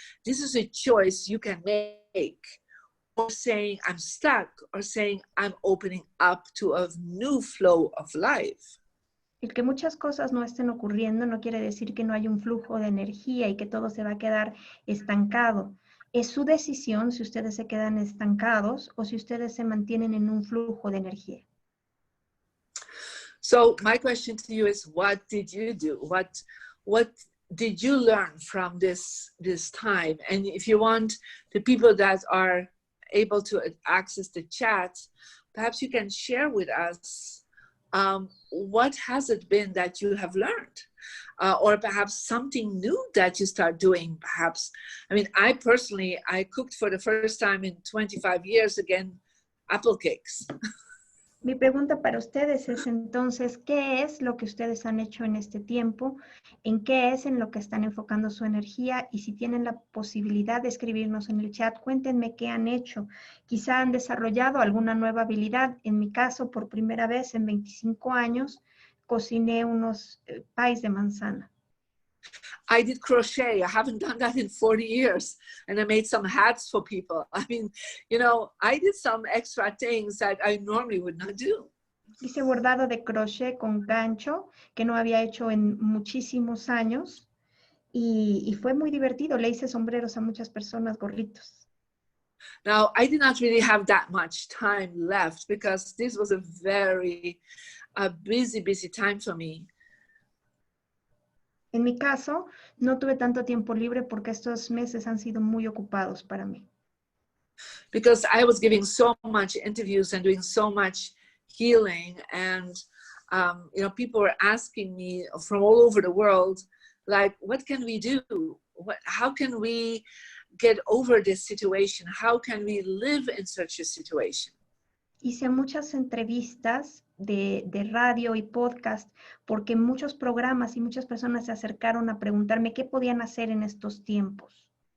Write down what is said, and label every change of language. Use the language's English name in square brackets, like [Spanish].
[English] This is a choice you can make, or saying I'm stuck, or saying I'm opening up to a new flow of life. [Spanish] El que muchas cosas no estén ocurriendo no quiere decir que no hay un flujo de energía y que todo se va a quedar estancado. Es su decisión si ustedes se quedan estancados o si ustedes se mantienen en un flujo de energía. [English] So my question to you is, what did you do? What did you learn from this time? And if you want the people that are able to access the chat, perhaps you can share with us what has it been that you have learned, or perhaps something new that you start doing. Perhaps, I mean, I personally cooked for the first time in 25 years again, apple cakes. [Spanish] Mi pregunta para ustedes es entonces, ¿qué es lo que ustedes han hecho en este tiempo? ¿En qué es en lo que están enfocando su energía? Y si tienen la posibilidad de escribirnos en el chat, cuéntenme qué han hecho. Quizá han desarrollado alguna nueva habilidad. En mi caso, por primera vez en 25 años, cociné unos pies de manzana. [English] I did crochet. I haven't done that in 40 years. And I made some hats for people. I mean, I did some extra things that I normally would not do. [Spanish] Hice bordado de crochet con gancho, que no había hecho en muchísimos años. Y fue muy divertido. Le hice sombreros a muchas personas, gorritos. [English] Now, I did not really have that much time left because this was a very busy time for me. [Spanish] En mi caso, no tuve tanto tiempo libre porque estos meses han sido muy ocupados para mí. [English] Because I was giving so much interviews and doing so much healing, and people were asking me from all over the world, like, what can we do? How can we get over this situation? How can we live in such a situation? [Spanish] Hice muchas entrevistas de radio y podcast porque muchos programas y muchas personas se acercaron a preguntarme qué podían hacer en estos tiempos.